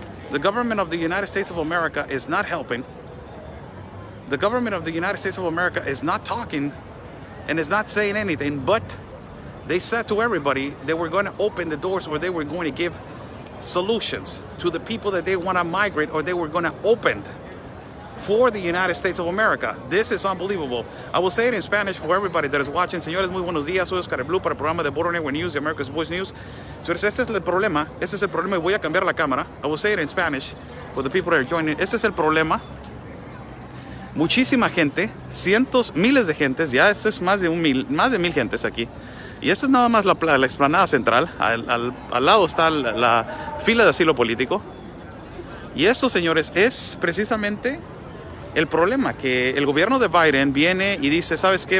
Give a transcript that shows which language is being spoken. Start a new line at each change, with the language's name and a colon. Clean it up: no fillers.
English: The government of the United States of America is not helping. The government of the United States of America is not talking and is not saying anything, but they said to everybody they were going to open the doors, or they were going to give solutions to the people that they want to migrate, or they were going to open for the United States of America. This is unbelievable. I will say it in Spanish for everybody that is watching.
Spanish: Señores, muy buenos días. Soy Oscar Blue para el programa de Border Network News y America's Voice News. Señores, este es el problema. Este es el problema. Y voy a cambiar la cámara.
English: I will say it in Spanish for the people that are joining.
Spanish: Este es el problema. Muchísima gente, cientos, miles de gentes. Ya este es más de 1000 gentes aquí. Y esta es nada más la explanada central. Al lado está la fila de asilo político. Y esto, señores, es precisamente el problema, que el gobierno de Biden viene y dice, ¿sabes qué?